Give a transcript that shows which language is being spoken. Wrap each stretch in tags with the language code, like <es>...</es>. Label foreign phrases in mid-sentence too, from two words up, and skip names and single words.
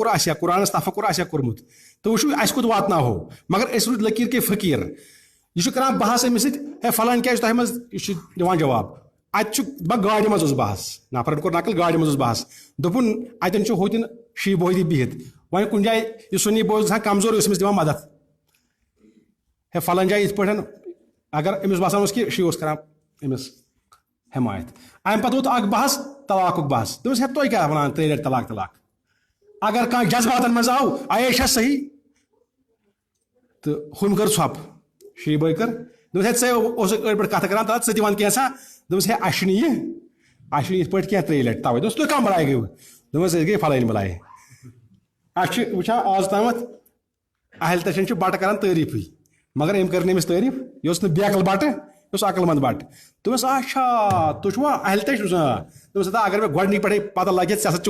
<ks>آسہِ ہا قرآنس تفکر آسہِ ہا کوٚرمُت تہٕ وٕچھو اَسہِ کوٚت واتناوہو مگر أسۍ روٗدۍ لٔکیٖر کے فقیٖر یہِ چھُ کران بحث أمِس سۭتۍ ہے فلٲنۍ کیٛاہ چھُ تۄہہِ منٛز یہِ چھُ دِوان جواب اتہِ چھُ دپان گاڑِ منٛز اوس بحث نفرن کوٚر نقل گاڑِ منٛز اوس بحث دوٚپُن اتٮ۪ن چھُ ہوتِن شی بٲدی بِہِتھ وۄنۍ کُنہِ جایہِ یہِ سُنی بوے اوس گژھان کمزور اوس أمِس دِوان مدد ہے فلٲنۍ جایہِ یِتھ پٲٹھۍ اگر أمِس باسان اوس کہِ شی اوس کران أمِس حمایت امہِ پتہٕ ووت اکھ بحث طلاق بحث دوس ہے تو کیا ونان 3 لٹہِ طلاق طلاق اگر کانٛہہ جذباتن منٛز آو عایشہ صحیح تو ہُم کر ژھۄپ شیٖبٲے کر دوس ہے ژےٚ اوسُکھ أڑۍ پٲٹھۍ کتھ کران تتھ ژٕ تہِ ون کینٛژھا دوس ہے اَسہِ چھُنہٕ یہِ یِتھ پٲٹھۍ کینٛہہ 3 لٹہِ تَوَے دوس تُہۍ کم بلاے گٔیوٕ دوٚپمَس أسۍ گٔے فلٲنۍ بلاے اَسہِ چھِ وٕچھان آز تامَتھ اہل تشن چھِ بٹہٕ کران تعریٖفٕے مگر أمۍ کٔر نہٕ أمِس تعریٖف یہِ اوس نہٕ بیکل بٹہٕ یہِ اوس عقل منٛد بٹہٕ دوٚپمَس اچھا تُہۍ چھُوا اہل تش دوٚپمَس ہتا اگر مےٚ گۄڈنِکۍ پٮ۪ٹھٕے پتہ لگہِ ژےٚ ہسا</ks>